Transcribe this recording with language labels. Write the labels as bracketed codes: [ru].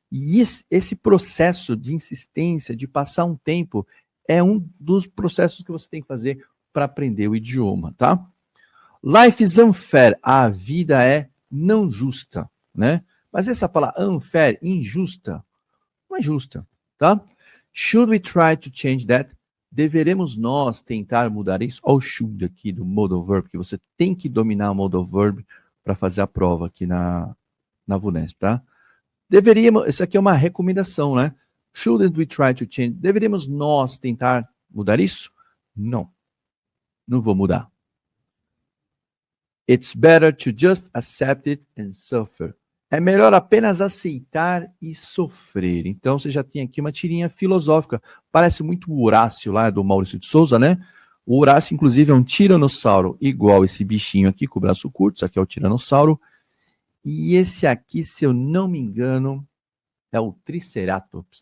[pt] E esse processo de insistência, de passar um tempo, é um dos processos que você tem que fazer para aprender o idioma, tá? [en] Life is unfair. [pt] A vida é não justa, né? Mas essa palavra unfair, injusta, não é justa, tá? [en] Should we try to change that? [pt] Deveremos nós tentar mudar isso? Olha o should aqui do modal verb, que você tem que dominar o modal verb para fazer a prova aqui na VUNESP, tá? Deveríamos, isso aqui é uma recomendação, né? [en] Shouldn't we try to change? [pt] Deveríamos nós tentar mudar isso? Não. Não vou mudar. [en] It's better to just accept it and suffer. [pt] É melhor apenas aceitar e sofrer. Então, você já tem aqui uma tirinha filosófica. Parece muito o Horácio lá do Maurício de Souza, né? O Horácio, inclusive, é um tiranossauro igual esse bichinho aqui com o braço curto. Isso aqui é o tiranossauro. E esse aqui, se eu não me engano, é o Triceratops.